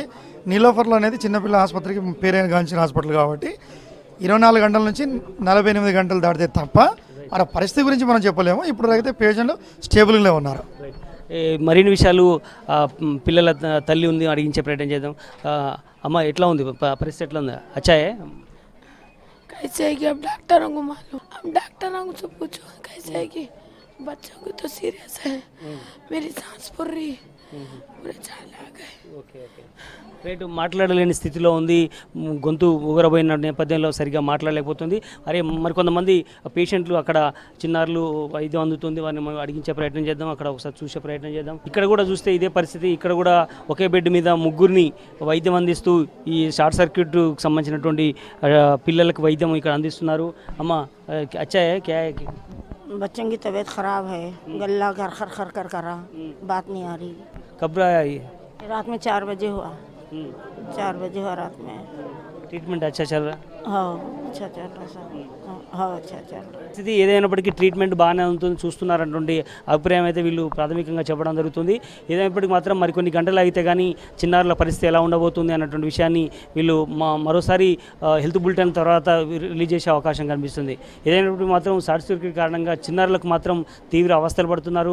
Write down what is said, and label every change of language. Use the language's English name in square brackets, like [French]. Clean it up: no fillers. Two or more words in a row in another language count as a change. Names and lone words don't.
[Telugu] నీలోఫర్లో అనేది చిన్నపిల్లల ఆసుపత్రికి పేరైన గాంచిన హాస్పిటల్ కాబట్టి 24 గంటల నుంచి 48 గంటలు దాటితే తప్ప మన పరిస్థితి గురించి మనం చెప్పలేము. ఇప్పుడు అయితే పేషెంట్లు స్టేబుల్గానే ఉన్నారు. మరిన్ని విషయాలు పిల్లల తల్లి ఉంది అడిగించే ప్రయత్నం చేద్దాం. అమ్మ ఎట్లా ఉంది పరిస్థితి, ఎట్లా ఉంది? అచ్చాయే [Hindi] कैसे है कि अब डॉक्टरों को मालूम, अब डॉक्टरों को से पूछो कैसे है कि बच्चों को तो सीरियस है, मेरी सांस फूल रही, पूरे चाल आ गए. [Telugu] రైట్, మాట్లాడలేని స్థితిలో ఉంది, గొంతు ఊగరబోయిన నేపథ్యంలో సరిగ్గా మాట్లాడలేకపోతుంది. మరికొంతమంది పేషెంట్లు అక్కడ చిన్నారులు వైద్యం అందుతుంది, వారిని మనం అడిగించే ప్రయత్నం చేద్దాం, అక్కడ ఒకసారి చూసే ప్రయత్నం చేద్దాం. ఇక్కడ కూడా చూస్తే ఇదే పరిస్థితి. ఇక్కడ కూడా ఒకే బెడ్ మీద 3 వైద్యం అందిస్తూ ఈ [English] short circuit [Telugu] సంబంధించినటువంటి పిల్లలకు వైద్యం ఇక్కడ అందిస్తున్నారు. [Hindi] अम्मा अच्छाए क्या? बच्चों की तबीयत ख़राब है, गला कर खर खर कर करा, बात नहीं आ रही. कब आया ये? रात में 4 बजे हुआ. 4 बजे हुआ रात में. ट्रीटमेंट अच्छा चल रहा है? हाँ अच्छा चल रहा है सब हाँ अच्छा चल रहा है [Telugu] పరిస్థితి ఏదైనప్పటికీ ట్రీట్మెంట్ బాగానే ఉంటుంది చూస్తున్నారన్నటువంటి అభిప్రాయం అయితే వీళ్ళు ప్రాథమికంగా చెప్పడం జరుగుతుంది. ఏదైనప్పటికీ మాత్రం మరికొన్ని గంటలు అయితే కానీ చిన్నారుల పరిస్థితి ఎలా ఉండబోతుంది అన్నటువంటి విషయాన్ని వీళ్ళు మరోసారి [English] health bulletin [Telugu] తర్వాత రిలీజ్ చేసే అవకాశం కనిపిస్తుంది. ఏదైనప్పటికీ మాత్రం [English] short circuit [Telugu] కారణంగా చిన్నారులకు మాత్రం తీవ్ర అవస్థలు పడుతున్నారు.